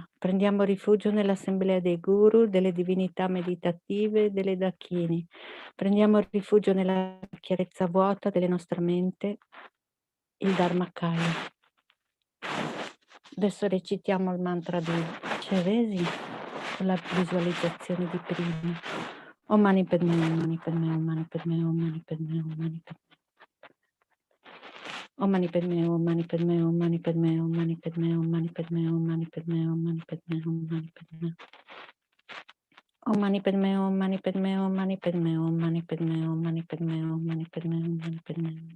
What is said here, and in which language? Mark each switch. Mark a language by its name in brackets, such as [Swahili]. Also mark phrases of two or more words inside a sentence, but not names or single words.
[Italian] Prendiamo rifugio nell'assemblea dei Guru, delle divinità meditative e delle Dakini. Prendiamo rifugio nella chiarezza vuota della nostra mente, il Dharmakaya. Adesso recitiamo il mantra di Chenrezig con la visualizzazione di prima. [Sanskrit] Om Mani Padme, Om Mani Padme, Om Mani Padme, Om Mani Padme, Om Mani Padme. Om Mani Padme, Om Mani Padme, Om Mani Padme, Om Mani Padme, Om Mani Padme, Om Mani Padme, Om Mani Padme, Om Mani Padme. Om Mani Padme, Om Mani Padme, Om Mani Padme, Om Mani Padme, Om Mani Padme, Om Mani Padme, Om Mani Padme.